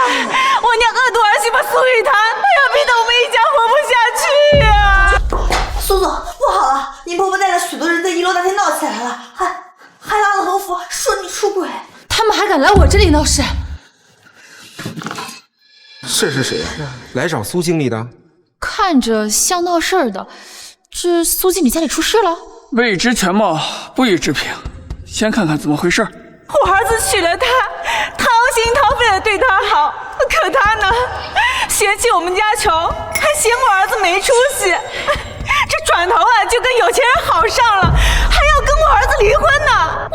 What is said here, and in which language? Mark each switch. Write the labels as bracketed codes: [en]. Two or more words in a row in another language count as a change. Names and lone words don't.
[zh] 我娘惡毒兒媳婦蘇雨堂，她要逼得我們一家活不下去呀！蘇總，不好了，您婆婆帶了許多人在1樓大廳鬧起來了，還拉了橫幅，說你出軌。他們還敢來我這裡鬧事？是誰呀？來找蘇經理的？看着像鬧事兒的，這蘇經理家裡出事了？未知全貌，不予置評。 先看看怎么回事。我儿子娶了她，掏心掏肺的对她好，可她呢，嫌弃我们家穷，还嫌我儿子没出息，这转头啊就跟有钱人好上了，还要跟我儿子离婚呢。